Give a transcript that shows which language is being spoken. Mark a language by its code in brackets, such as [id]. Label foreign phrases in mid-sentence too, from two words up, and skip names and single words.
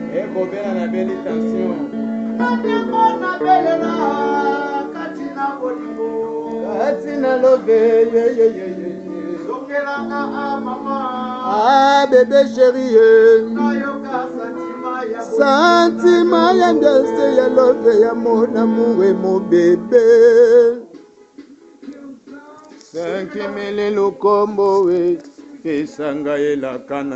[ln] Ekobela na beli tension. Na ntango na belela, kati na bolingo. Kati na love, ye, ye, ye, ye, ye. Zongelanga, ah, mama. Ah, bébé chéri, ye. Nayoka santima ya bolingo. Santima ya ndese ya love ya [fr] mon amour et mon bébé. [ln] Cinq mille lukombo we, pesa ngai elaka na